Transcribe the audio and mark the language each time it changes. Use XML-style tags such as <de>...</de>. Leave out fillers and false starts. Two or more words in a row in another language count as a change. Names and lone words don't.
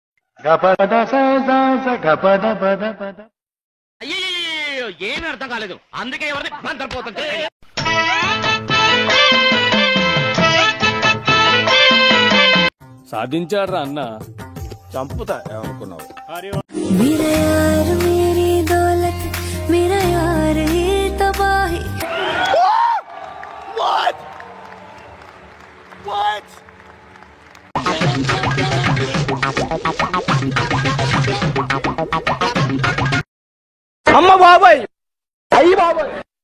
<te>అయ్యో ఏమీ అర్థం కాలేదు, అందుకే ఎవరిని మంత్రపోతుంటే. సాధించాడ్రా అన్న. చంపుతా ఏమనుకున్నావు?</te> <hi>मेरा यार मेरी दौलत, मेरा यार ये तबाही.</hi> <te>అమ్మ బాబాయ్, అయ్యి బాబాయ్.</te>